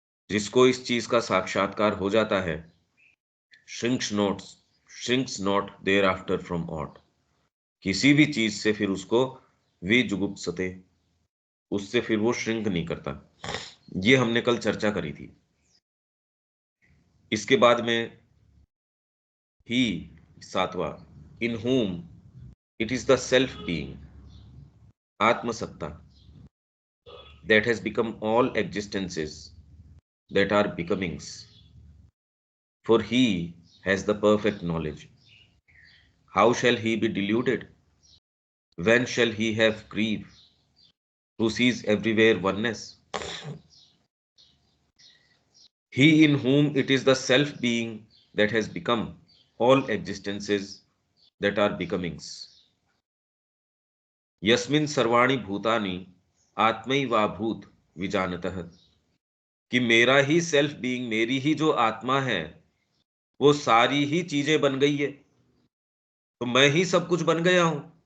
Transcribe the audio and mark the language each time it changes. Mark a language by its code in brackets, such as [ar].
[hi] जिसको इस चीज का साक्षात्कार हो जाता है, [en] shrinks not there after from aught, [hi] किसी भी चीज से फिर उसको विजुगुप्सते, उससे फिर वो श्रिंक नहीं करता। ये हमने कल चर्चा करी थी। इसके बाद में ही 7वां, [en] इन whom it is the self being, आत्मसत्ता, that has become all existences that are becomings, for he has the perfect knowledge. How shall he be deluded? When shall he have grief, who sees everywhere oneness? He in whom it is the self being that has become all existences that are becomings. [sa] यस्मिन् सर्वाणि भूतानि आत्मैवाभूत विजानतः, [hi] कि मेरा ही self being, मेरी ही जो आत्मा है, वो सारी ही चीजें बन गई है, तो मैं ही सब कुछ बन गया हूं।